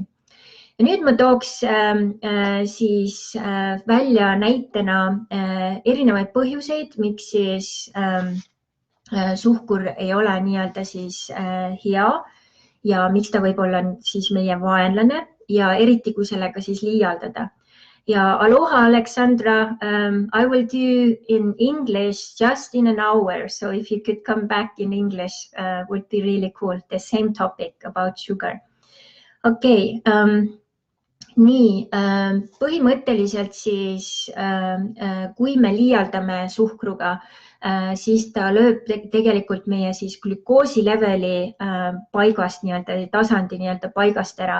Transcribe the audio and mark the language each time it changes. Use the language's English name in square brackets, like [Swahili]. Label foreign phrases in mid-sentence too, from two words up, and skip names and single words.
[Estonian] Ja nüüd ma tooks siis välja näitena erinevaid põhjuseid, miks siis suhkur ei ole nii-öelda siis hea ja miks ta võib olla siis meie vaenlane ja eriti kui sellega siis liialdada. Ja aloha, Aleksandra, [English] I will do in English just in an hour, so if you could come back in English would be really cool, the same topic about sugar. [Estonian] Okei. Nii, põhimõtteliselt siis, kui me liialdame suhkruga, siis ta lööb tegelikult meie siis glükoosi leveli paigast nii-öelda, tasandi nii-öelda paigast ära.